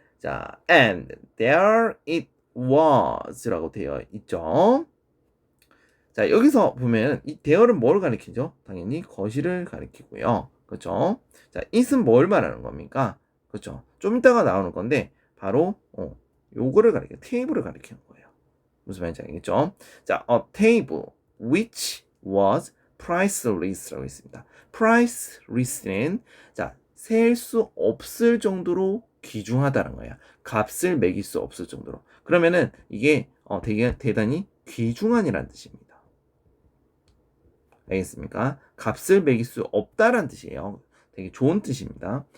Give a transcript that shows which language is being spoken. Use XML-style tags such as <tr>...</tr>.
<ko>자,</ko> <en>and there it was</en> <ko>라고 되어 있죠. 자, 여기서 보면 이 there는 뭘 가리키죠? 당연히 거실을 가리키고요. 그렇죠? 자, it은 뭘 말하는 겁니까? 그렇죠? 좀 이따가 나오는 건데 바로 요거를 가리켜 테이블을 가리키는 거예요. 무슨 말인지 알겠죠? 자,</ko> <en>a table which was priceless</en> <ko>라고 있습니다. priceless는 자, 셀 수 없을 정도로 귀중하다는 거야. 값을 매길 수 없을 정도로. 그러면은 이게 되게 대단히 귀중한이라는 뜻입니다. 알겠습니까? 값을 매길 수 없다라는 뜻이에요. 되게 좋은 뜻입니다.</ko>